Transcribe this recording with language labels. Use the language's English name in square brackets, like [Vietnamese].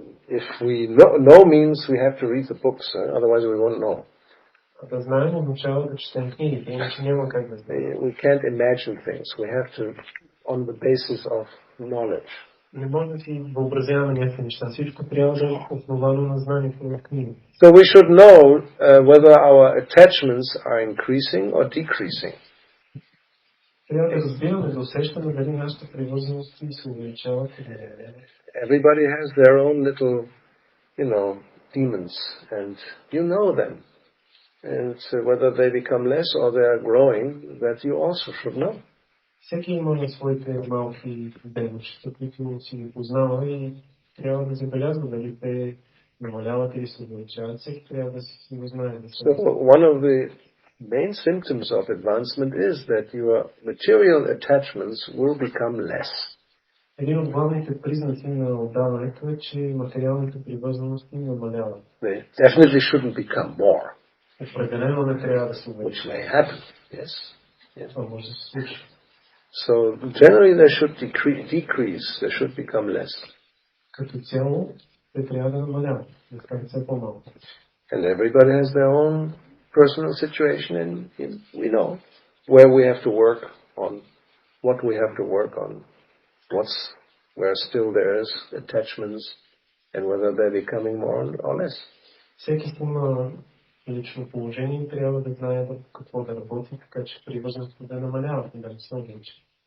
[English] If we know means we have to read the books, otherwise we won't know. [Bulgarian] Да знаем означава да четем книгите, иначе няма как да знаем. [English] We can't imagine things. We have to, on the basis of knowledge. [Bulgarian] Не може да си въобразяваме някакви неща. Всичко трябва да е основано на знанието на книги. [English] So we should know whether our attachments are increasing or decreasing. [Bulgarian] Трябва да разбираме, да усещаме дали нашите привързаности се увеличават или не. [English] Everybody has their own little, demons, and you know them. And whether they become less or they are growing, that you also should know. [Bulgarian] Всеки има своите малки дейности, които си ги познава и трябва да забелязва дали те намаляват или се увеличават. Всеки трябва да си го знае. [English] So one of the main symptoms of advancement is that your material attachments will become less. [Bulgarian] Един от главните признаци на отдаването е, че материалните привързаности намаляват. [English] They definitely shouldn't become more. [Bulgarian] Определено не трябва да се [English] Which [Bulgarian] увеличат. [English] may happen, yes. [Bulgarian] Това може да се случи. [English] So generally they should decrease, they should become less. [Bulgarian] Като цяло, те трябва да намаляват, да станат все по-малко. [English] And everybody has their own personal situation, and we know where we have to work on, what we have to work on, where still there is attachments, and whether they're becoming more or less. [Bulgarian] Всеки си има лично положение и трябва да знае какво да работи, така че привързаността да намаляват и да не се увеличи.